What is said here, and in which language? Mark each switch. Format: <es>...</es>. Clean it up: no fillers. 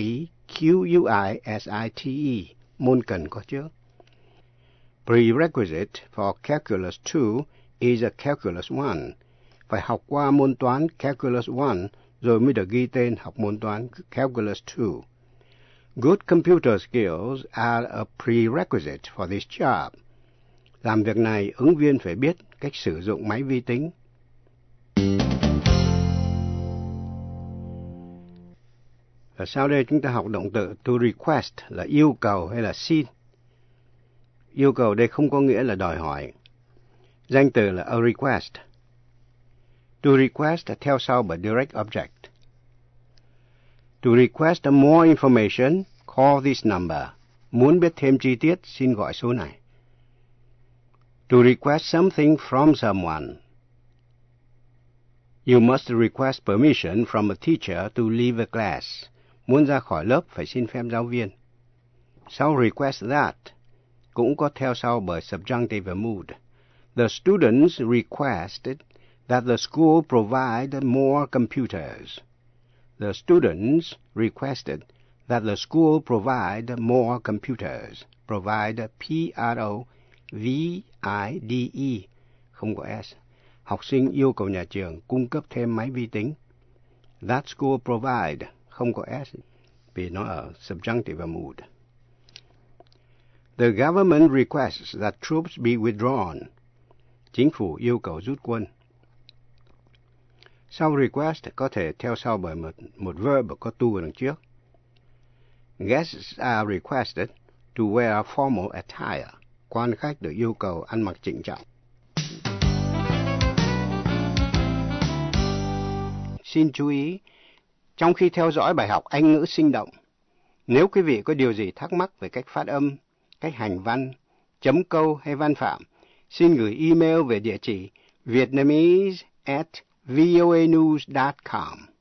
<vi>P-R-E-R-E-Q-U-I-S-I-T-E, môn cần có trước.</vi> <en>Prerequisite for Calculus 2 is a Calculus 1.</en> <vi>Phải học qua môn toán Calculus 1 rồi mới được ghi tên học môn toán Calculus 2.</vi> <en>Good computer skills are a prerequisite for this job.</en> <vi>Làm việc này, ứng viên phải biết cách sử dụng máy vi tính. Và sau đây chúng ta học động từ to request là yêu cầu hay là xin. Yêu cầu đây không có nghĩa là đòi hỏi. Danh từ là a request. To request theo sau bởi direct object.</vi> <en>To request more information, call this number.</en> <vi>Muốn biết thêm chi tiết, xin gọi số này.</vi> <en>To request something from someone. You must request permission from a teacher to leave a class.</en> <vi>Muốn ra khỏi lớp, phải xin phép giáo viên. Sau request that, cũng có theo sau bởi subjunctive mood.</vi> <en>The students requested that the school provide more computers. The students requested that the school provide more computers.</en> <vi>Provide, P-R-O-V-I-D-E, không có S. Học sinh yêu cầu nhà trường cung cấp thêm máy vi tính.</vi> <en>That school provide,</en> <vi>không có S, vì nó ở subjunctive mood.</vi> <en>The government requests that troops be withdrawn.</en> <vi>Chính phủ yêu cầu rút quân. Sau request có thể theo sau bởi một verb có to ở đằng trước.</vi> <en>Guests are requested to wear formal attire.</en> <vi>Quan khách được yêu cầu ăn mặc chỉnh trọng. Xin chú ý, trong khi theo dõi bài học Anh ngữ sinh động, nếu quý vị có điều gì thắc mắc về cách phát âm, cách hành văn, chấm câu hay văn phạm, xin gửi email về địa chỉ vietnamese@voanews.com.</vi>